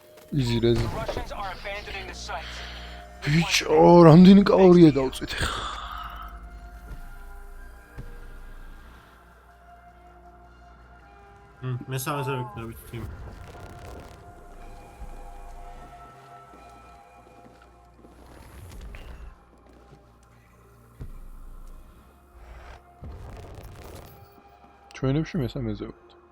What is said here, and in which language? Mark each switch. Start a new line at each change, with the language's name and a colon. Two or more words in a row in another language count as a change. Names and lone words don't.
Georgian: იზირეზი.
English: The Russians are abandoning the site.
Georgian: ბიჭო, რამდენი კალორია დავწვით ახლა? მესამეზე ვიქნებით თიმ. ჩვენებში მესამეზე ვართ.